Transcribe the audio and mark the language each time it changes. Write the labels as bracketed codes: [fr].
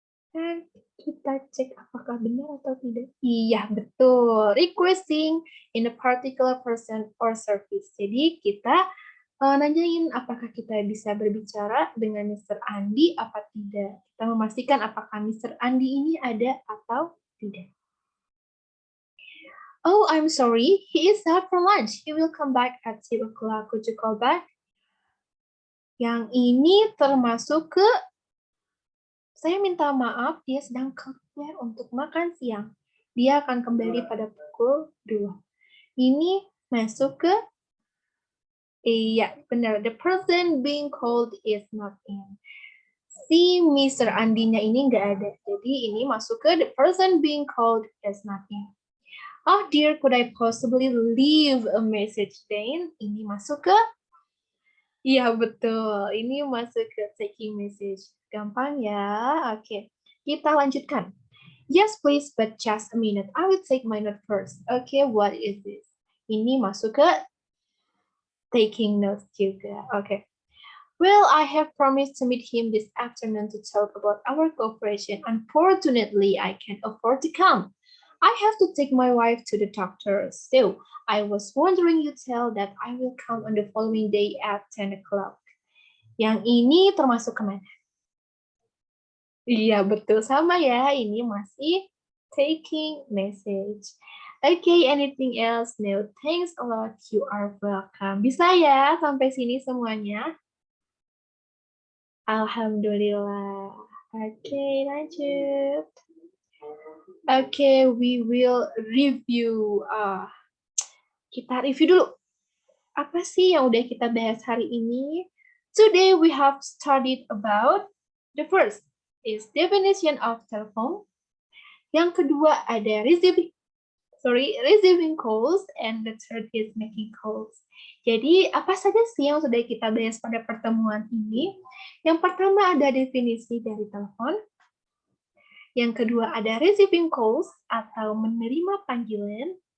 [id] Dan kita cek apakah benar atau tidak. Iya, betul. [en] Requesting in a particular person or service. [id] Jadi kita nanyain apakah kita bisa berbicara dengan Mr. Andi apa tidak. Kita memastikan apakah Mr. Andi ini ada atau tidak. [en] Oh, I'm sorry. He is out for lunch. He will come back at 2 o'clock. Could you call back? [id] Yang ini termasuk ke saya minta maaf, dia sedang keluar untuk makan siang. Dia akan kembali pada pukul 2. Ini masuk ke, iya benar, [en] the person being called is not in. Si Mr. [id] Andinya ini nggak ada. Jadi ini masuk ke [en] the person being called is not in. Oh dear, could I possibly leave a message then? [id] Ini masuk ke, iya betul, ini masuk ke taking message. Gampang ya, oke. Kita lanjutkan. [en] Yes, please, but just a minute. I will take my note first. Okay, what is this? [id] Ini masuk ke [en] taking notes juga. Okay. Well, I have promised to meet him this afternoon to talk about our cooperation. Unfortunately, I can't afford to come. I have to take my wife to the doctor. So, I was wondering you tell that I will come on the following day at 10 o'clock. [id] Yang ini termasuk kemana? Iya, betul sama ya. Ini masih taking message. [en] Okay, anything else? No, thanks a lot. You are welcome. [id] Bisa ya sampai sini semuanya? Alhamdulillah. Okay, lanjut. [en] Okay, we will review. [id] Kita review dulu. Apa sih yang udah kita bahas hari ini? [en] Today we have studied about the first is definition of telephone. [id] Yang kedua ada [en] receiving calls, and the third is making calls. [id] Jadi apa saja sih yang sudah kita bahas pada pertemuan ini? Yang pertama ada definisi dari telepon. Yang kedua ada receiving calls atau menerima panggilan.